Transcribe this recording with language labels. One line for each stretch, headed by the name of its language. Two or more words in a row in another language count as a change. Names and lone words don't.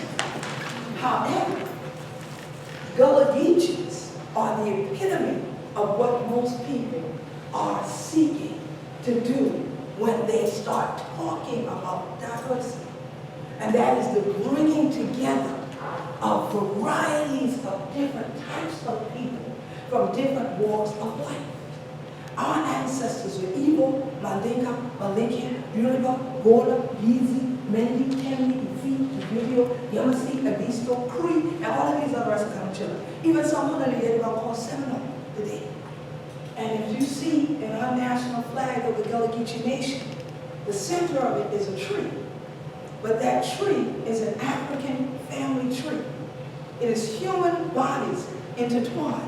English: However, Gullah Geechees are the epitome of what most people are seeking to do when they start talking about diversity. And that is the bringing together of varieties of different types of people from different walks of life. Our ancestors were Igbo, Mandinka, Malinke, Yoruba, Gola, Yizi, Mendi, Temni, Ifi, Ibibio, Yamasi, Abisto, Cree, and all of these other African children. Even some of them are called Seminole today. And if you see in our national flag of the Gullah Geechee Nation, the center of it is a tree. But that tree is an African family tree. It is human bodies intertwined.